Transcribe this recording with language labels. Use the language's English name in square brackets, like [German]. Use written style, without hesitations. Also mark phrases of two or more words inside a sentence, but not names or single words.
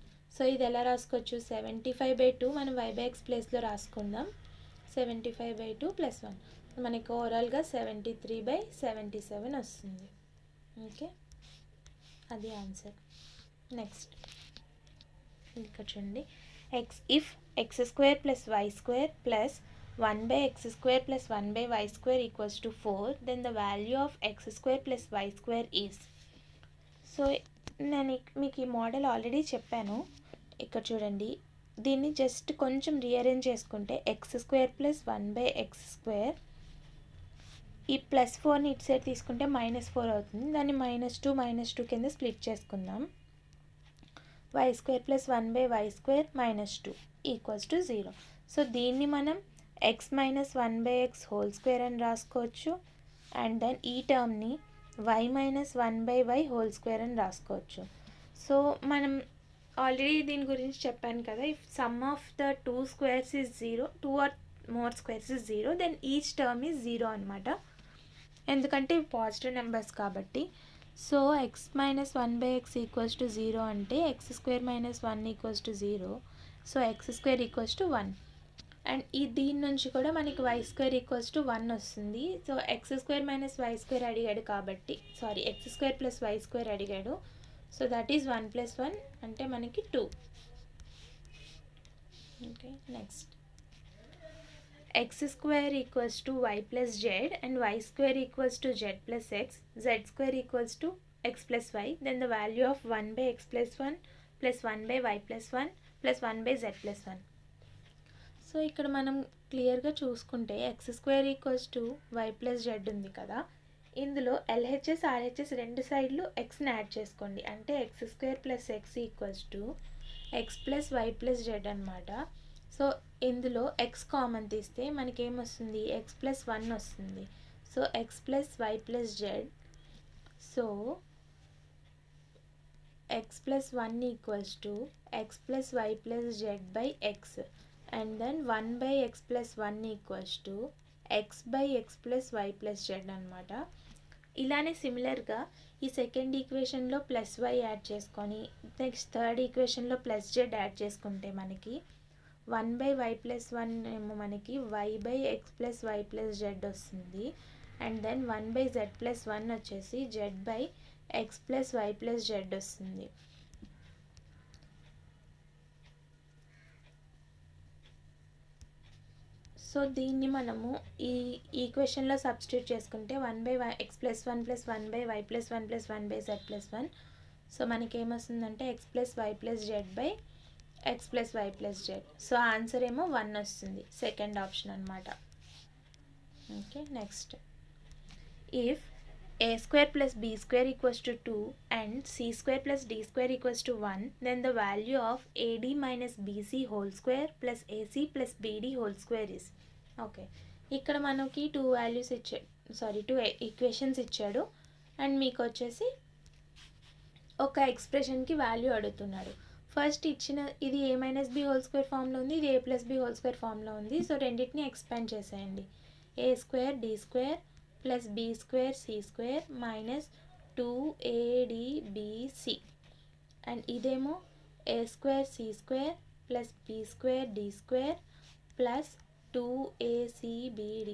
[Telugu] సో ఇది ఎలా రాసుకోవచ్చు, 75/2 మనం y/x ప్లేస్లో రాసుకుందాం. 75/2 + 1 మనకి ఓవరాల్గా 73/77 వస్తుంది. ఓకే, అది ఆన్సర్. నెక్స్ట్ ఇక్కడ చూడండి, [English] if x² + y² + 1/x² + 1/y² = 4, then the value of x² + y² is. [Telugu] సో నేను మీకు ఈ మోడల్ ఆల్రెడీ చెప్పాను. ఇక్కడ చూడండి, దీన్ని జస్ట్ కొంచెం రీఅరేంజ్ చేసుకుంటే x² + 1/x², ఈ +4ని ఇటు సైడ్ తీసుకుంటే -4 అవుతుంది. దాన్ని -2 - 2 కింద స్ప్లిట్ చేసుకుందాం. y² + 1/y² - 2 = 0. సో దీన్ని మనం x - 1/x² అని రాసుకోవచ్చు, [English] and then [Telugu] ఈ టర్మ్ని y - 1/y² అని రాసుకోవచ్చు. సో మనం ఆల్రెడీ దీని గురించి చెప్పాను కదా, [English] If sum of the 2 squares is 0, 2 or more squares is 0, then each term is 0 [Telugu] అనమాట, ఎందుకంటే ఇవి పాజిటివ్ నెంబర్స్ కాబట్టి. సో x - 1/x = 0 అంటే x² - 1 = 0. సో x² = 1, అండ్ దీని నుంచి కూడా మనకి y² = 1 వస్తుంది. సో x² - y² అడిగాడు కాబట్టి, సారీ x² + y² అడిగాడు. [English] so that is 1 + 1 [Telugu] అంటే మనకి [English] 2. Okay, next. X square equals to y plus z and y square equals to z plus x, z square equals to x plus y, then the value of 1 by x plus 1 plus 1 by y plus 1 plus 1 by z plus 1. [Telugu] సో ఇక్కడ మనం క్లియర్గా చూసుకుంటే [English] x square equals to y plus z [Telugu] ఉంది కదా, ఇందులో ఎల్హెచ్ఎస్ ఆర్హెచ్ఎస్ రెండు సైడ్లు ఎక్స్ని యాడ్ చేసుకోండి. [English] అంటే x square plus x equals to x plus y plus z అనమాట. [Telugu] సో ఇందులో ఎక్స్ కామన్ తీస్తే మనకి ఏమొస్తుంది, [English] x plus 1 [Telugu] వస్తుంది. [English] so x plus y plus z, so x plus 1 equals to x plus y plus z by x, and then 1 by x plus 1 equals to x by x plus y plus z అనమాట. [Telugu] ఇలానే సిమిలర్గా ఈ [English] second equation plus y [Telugu] యాడ్ చేసుకొని నెక్స్ట్ [English] third equation plus z [Telugu] యాడ్ చేసుకుంటే మనకి [English] 1 by y plus 1 [Telugu] ఏమో మనకి [English] y by x plus y plus z [Telugu] వస్తుంది. [English] and then 1 by z plus 1 వచ్చేసి z by x plus y plus z వస్తుంది. సో [Telugu] దీన్ని మనము ఈ ఈక్వేషన్లో సబ్స్టిట్యూట్ చేసుకుంటే [English] 1 by x plus 1 plus 1 by y plus 1 plus 1 by z plus 1. సో [Telugu] మనకి ఏమొస్తుందంటే [English] x plus y plus z by x plus y plus z. [Telugu] సో ఆన్సర్ ఏమో 1 వస్తుంది, సెకండ్ ఆప్షన్ అనమాట. [English] okay, next. ఇఫ్ a square plus b square equals to 2 and c square plus d square equals to 1, then the value of ad minus bc whole square plus ac plus bd whole square is. [Telugu] ఓకే, ఇక్కడ మనకి [English] two equations [Telugu] ఇచ్చాడు అండ్ మీకు వచ్చేసి ఒక ఎక్స్ప్రెషన్కి వాల్యూ అడుగుతున్నాడు. ఫస్ట్ ఇచ్చిన ఇది [English] a minus b whole square form [Telugu] ఉంది, ఇది [English] a plus b whole square form [Telugu] ఉంది. సో రెండింటిని ఎక్స్పాండ్ చేసేయండి. [English] a square d square plus b square c square minus 2adbc, and ఇదేమో a square c square plus b square d square plus 2acbd.